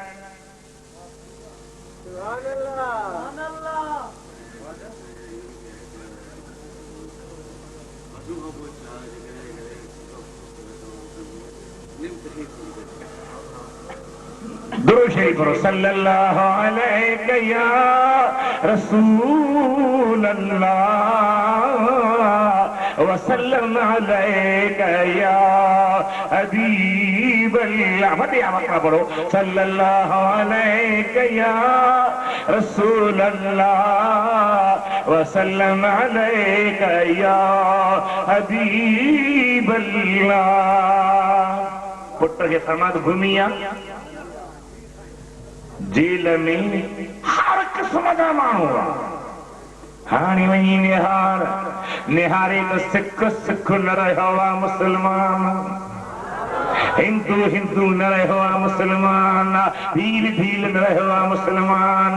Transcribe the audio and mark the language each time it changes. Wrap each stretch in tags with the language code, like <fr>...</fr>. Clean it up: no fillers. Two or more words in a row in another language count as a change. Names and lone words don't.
<sd>दुरूद शरीफ पढ़ो</sd> <ar>صلى الله عليه يا رسول الله وسلم عليك يا حبيب الله</ar> <sd>वॾे आवाज़ सां पढ़ो</sd> <ar>صلى الله عليك يا رسول الله وسلم عليك يا حبيب الله</ar> <sd>पुट खे फरमाद घुमी आ जेल में हर क़िस्म जा माण्हू हाणे वञी निहारे त सिख सिख न रहियो आहे मुस्लमान हिंदू हिंदू न रहियो आहे मुस्लमान भील भील न रहियो आहे मुस्लमान</sd>